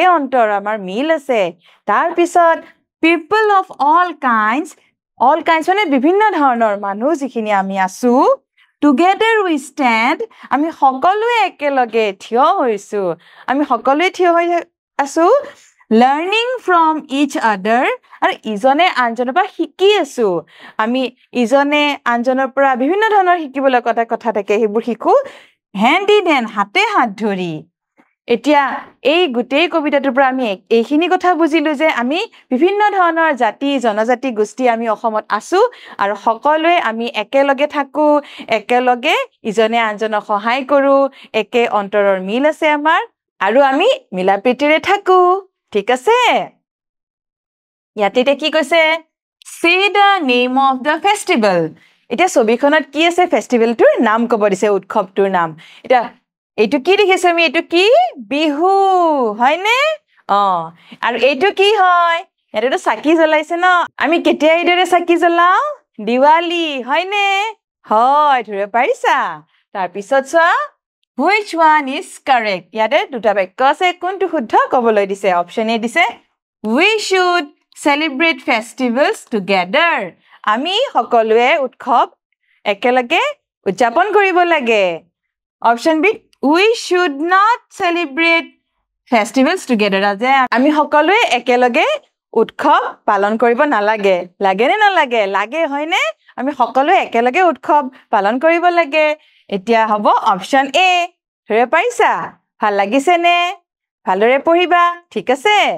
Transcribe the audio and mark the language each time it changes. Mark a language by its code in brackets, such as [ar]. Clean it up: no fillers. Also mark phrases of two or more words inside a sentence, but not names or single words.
[as] অন্তৰ আমাৰ মিল আছে তাৰ পিছত [en] people of all kinds [as] মানে বিভিন্ন ধৰণৰ মানুহ যিখিনি আমি আছো [en] together we stand [as] আমি সকলোৱে একেলগে থিয় হৈছো আমি সকলোৱে থিয় হৈ আছো [en] learning from each other [as] আৰু ইজনে আনজনৰ পৰা শিকি আছো আমি ইজনে আনজনৰ পৰা বিভিন্ন ধৰণৰ শিকিবলৈ কথা থাকে সেইবোৰ শিকো [en] hand in hand [as] হাতে হাত ধৰি এতিয়া এই গোটেই কবিতাটোৰ পৰা আমি এইখিনি কথা বুজিলো যে আমি বিভিন্ন ধৰণৰ জাতি জনজাতি গোষ্ঠী আমি অসমত আছো আৰু সকলোৱে আমি একেলগে থাকো একেলগে ইজনে আনজনক সহায় কৰো একে অন্তৰৰ মিল আছে আমাৰ আৰু আমি মিলাপ্ৰীতিৰে থাকো ঠিক আছে ইয়াতে কি কৈছে [en] say the name of the festival [as] এতিয়া ছবিখনত কি আছে ফেষ্টিভেলটোৰ নাম ক'ব দিছে উৎসৱটোৰ নাম এটা এইটো কি দেখিছো আমি এইটো কি বিহু হয়নে আৰু এইটো কি হয় ইয়াতেতো চাকি জ্বলাইছে ন আমি কেতিয়া এইদৰে চাকি জ্বলাও দিৱালী হয়নে হয় ধৰিব পাৰিছা তাৰপিছত চোৱা [en] which one is correct [as] ইয়াতে দুটা বাক্য আছে কোনটো শুদ্ধ ক'বলৈ দিছে অপচন এ দিছে [en] we should celebrate festivals together [as] আমি সকলোৱে উৎসৱ একেলগে উদযাপন কৰিব লাগে অপচন বি [en] we should not celebrate festivals together [as] যে আমি সকলোৱে একেলগে উৎসৱ পালন কৰিব নালাগে লাগে নে নালাগে লাগে হয়নে আমি সকলোৱে একেলগে উৎসৱ পালন কৰিব লাগে এতিয়া হ'ব অপচন এ ধৰিব পাৰিছা ভাল লাগিছে নে ভালদৰে পঢ়িবা ঠিক আছে